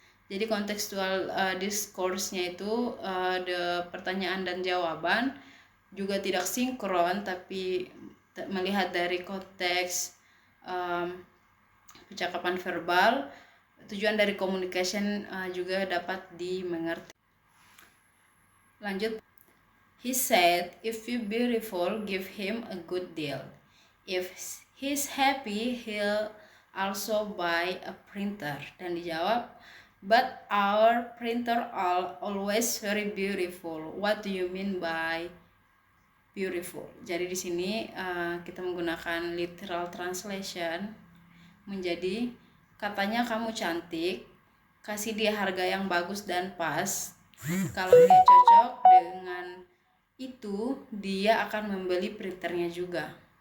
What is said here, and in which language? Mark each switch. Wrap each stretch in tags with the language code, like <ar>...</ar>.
<id>Jadi kontekstual discourse-nya itu pertanyaan dan jawaban juga tidak sinkron, tapi melihat dari konteks percakapan verbal, tujuan dari communication juga dapat dimengerti. Lanjut.</id> <en>He said, if you're beautiful, give him a good deal. If he's happy, he'll also buy a printer.</en> <id>Dan dijawab,</id> <en>but our printer are always very beautiful. What do you mean by beautiful?</en> <id>Jadi di sini kita menggunakan</id> <en>literal translation</en> <id>menjadi katanya kamu cantik, kasih dia harga yang bagus dan pas. Kalau dia cocok dengan itu, dia akan membeli printernya juga.</id>